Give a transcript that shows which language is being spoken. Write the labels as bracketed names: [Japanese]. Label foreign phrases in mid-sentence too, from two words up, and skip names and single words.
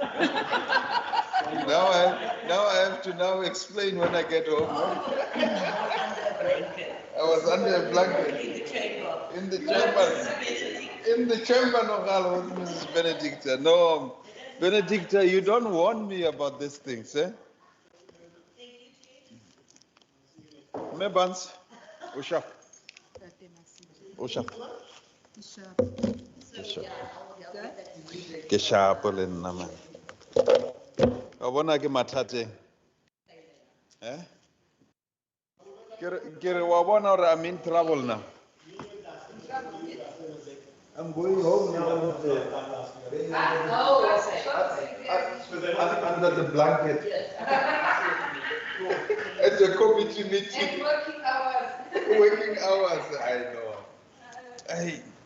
[English] Now I have to now explain when I get home. I was under a blanket. In the chamber. In the chamber, no, with Mrs. Benedicta. No, Benedicta, you don't warn me about these things, eh? Mebans, Ushap. [Southern Sotho] Ushap. Ke sharp le nna man. Wa bona ke mathate. Eh? Ke re wa bona hore [English] I'm in trouble now. I'm going home now. Under the blanket. At the committee meeting. And working hours. Working hours, I know. Hey.